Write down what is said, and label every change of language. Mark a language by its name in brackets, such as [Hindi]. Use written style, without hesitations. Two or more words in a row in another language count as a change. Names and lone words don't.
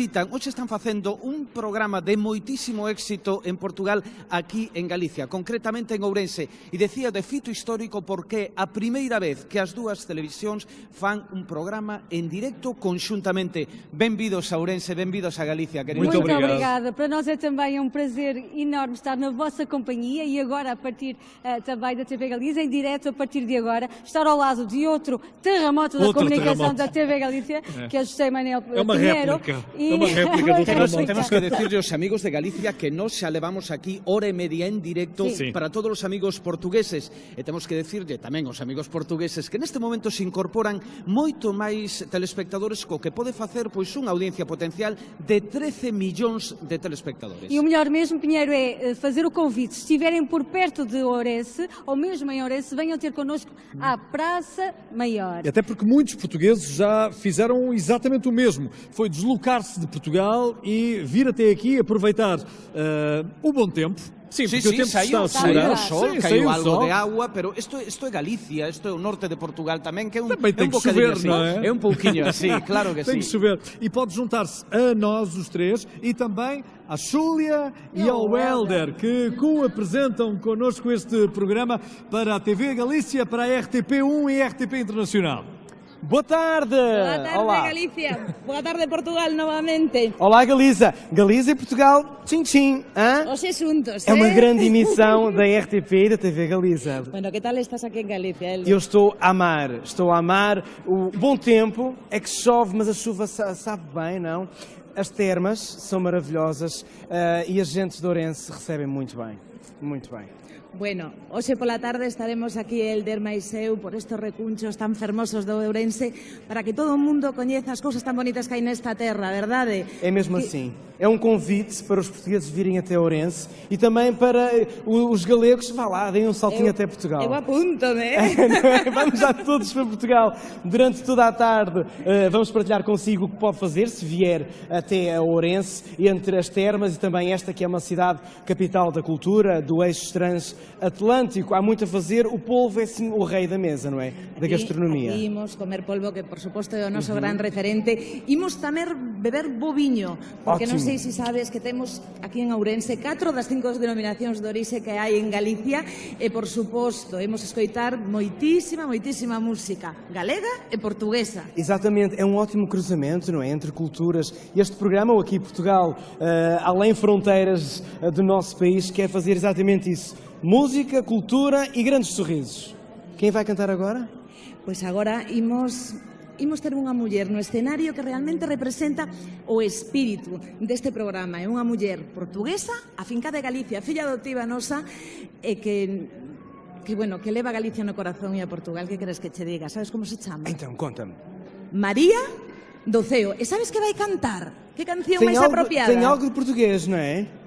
[Galician] Hoxe están facendo un programa de moitísimo éxito en Portugal, aquí en Galicia, concretamente en Ourense. E decía de fito histórico porque a primeira vez que as dúas televisións fan un programa en directo conxuntamente. Benvidos a Ourense, benvidos a Galicia, queridos. [Portuguese] Muito Muito obrigado. obrigada. Para nós é também um prazer enorme estar na vossa companhia e agora, a partir também da TV Galiza, em direto a partir de agora, estar ao lado de outro terremoto da Outro comunicação terremoto. da TV Galicia, que é José Manuel É uma Pinheiro. réplica. É uma réplica do terremoto. [Galician] Temos que decirle aos amigos de Galicia que nós xa levamos aquí hora e media en directo Sí. para todos os amigos portugueses. E temos que decirle tamén aos amigos portugueses que neste momento se incorporan moito máis telespectadores co que pode facer pois unha audiencia potencial de 13 millóns de telespectadores. [Portuguese] E o melhor mesmo, Pinheiro, é fazer o convite. Se estiverem por perto de Ourense, ou mesmo em Ourense, venham ter connosco à Praça Maior. Até porque muitos portugueses já fizeram exatamente o mesmo. Foi deslocar-se de Portugal e vir até aqui aproveitar o bom tempo. Sim, porque o tempo está a saiu segurar. o sol, Sim, [Galician] caiu [Portuguese] saiu o [Galician] algo [Portuguese] sol. [Galician] de agua, pero isto é Galicia, isto é o norte de Portugal tamén, que é un, [Portuguese] Também tem [Galician] é un [Portuguese] que [Galician] bocadinho [Portuguese] chover, [Galician] así. [Portuguese] não é? É um pouquinho assim, claro que Tem que [Galician] sí. [Portuguese] chover. E pode juntar-se a nós, os três, e também à Xúlia e ao Helder, que co-apresentam connosco este programa para a TV Galícia, para a RTP1 e a RTP Internacional. Boa tarde! Boa tarde, Olá! Galicia. Boa tarde, Portugal, novamente. Olá, Galiza! Galiza e Portugal, tchim-tchim! [Galician] Os asuntos, [Portuguese] É uma grande emissão da RTP e da TV Galiza. [Spanish] Bueno, ¿qué tal estás aquí en Galicia, Elder? [Portuguese] Eu estou a amar o bom tempo. É que chove, mas a chuva sabe bem, não? As termas são maravilhosas e as gentes de Ourense recebem muito bem. Muito bem. [Galician] Bueno, hoxe pola tarde estaremos aquí Elder máis eu por estos recunchos tan fermosos do Ourense para que todo o mundo coñeza as cousas tan bonitas que hai nesta terra, verdade? [Portuguese] É mesmo assim. É um convite para os portugueses virem até Ourense e também para os galegos, vá lá, deem um saltinho até Portugal. Eu apunto-me. Vamos já todos para Portugal. Durante toda a tarde vamos partilhar consigo o que pode fazer se vier até a Ourense, entre as termas e também esta que é uma cidade capital da cultura, do eixo transatlântico. Há muito a fazer. O polvo é sim o rei da mesa, não é? Da gastronomia. [Galician] Aquí imos comer polvo, que por suposto é o noso gran referente. Imos tamén beber boviño, porque non sei se sabes que temos aquí en Ourense 4 das 5 denominacións de orixe que hai en Galicia e por suposto imos escoitar moitísima música galega e portuguesa. [Portuguese] Exatamente, é um ótimo cruzamento, não é? Entre culturas. Este programa, o Aqui Portugal, além fronteiras do nosso país, quer fazer exatamente isso. Música, cultura e grandes sorrisos. Quem vai cantar agora? [Galician] Pois agora imos ter unha muller no escenario que realmente representa o espírito deste programa. É unha muller portuguesa, afincada de Galicia, filla adoptiva nosa, e que leva a Galicia no corazón e a Portugal. Que queres que che diga? Sabes como se chama? [Portuguese] Então, conta-me. [Galician] María do Ceo. E sabes que vai cantar? Que canción máis apropiada? [Portuguese] Tem algo de português, não é?